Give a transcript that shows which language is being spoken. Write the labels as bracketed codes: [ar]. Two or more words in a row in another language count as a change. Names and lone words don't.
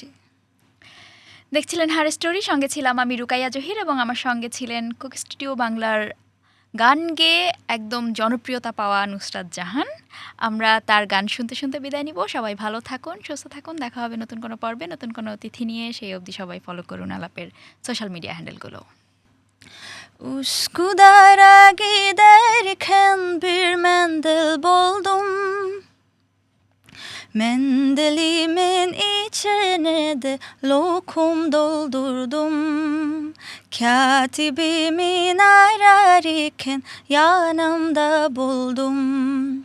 [bn] দেখছিলেন হার স্টোরি, সঙ্গে ছিলাম আমি রুকাইয়া জহির এবং আমার সঙ্গে ছিলেন কোক স্টুডিও বাংলার গান গেয়ে একদম জনপ্রিয়তা পাওয়া নুসরাত জাহান। আমরা তার গান শুনতে শুনতে বিদায় নিব। সবাই ভালো থাকুন, সুস্থ থাকুন। দেখা হবে নতুন কোনো পর্বে, নতুন কোনো অতিথি নিয়ে। সেই অবধি সবাই ফলো করুন আলাপের [en] social media [bn] händelগুলো. [tr] Üsküdar'a giderken bir mendil buldum. Mendilimin içine de lokum doldurdum. Katibimin ararken yanımda buldum.